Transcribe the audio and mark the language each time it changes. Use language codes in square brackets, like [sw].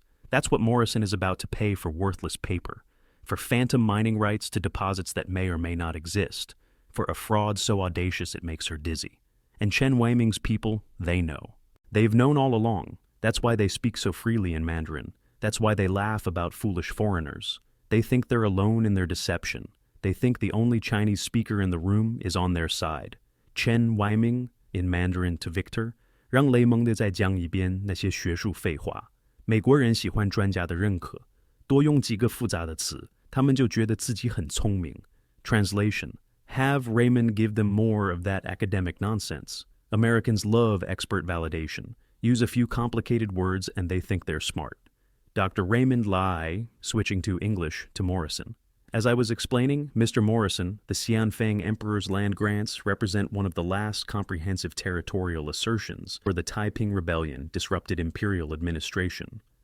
[en] That's what Morrison is about to pay for worthless paper, for phantom mining rights to deposits that may or may not exist, for a fraud so audacious it makes her dizzy. And Chen Weiming's people, they know. They've known all along. That's why they speak so freely in Mandarin. That's why they laugh about foolish foreigners. They think they're alone in their deception. They think the only Chinese speaker in the room is on their side. Chen Weiming, in Mandarin to Victor, [zh] 让雷蒙的再讲一遍那些学术废话。美国人喜欢专家的认可，多用几个复杂的词，他们就觉得自己很聪明。 [en] Translation: Have Raymond give them more of that academic nonsense. Americans love expert validation. Use a few complicated words and they think they're smart. Dr. Raymond Lai, switching to English to Morrison. As I was explaining, Mr. Morrison, the Xianfeng Emperor's land grants represent one of the last comprehensive territorial assertions where the Taiping Rebellion disrupted imperial administration.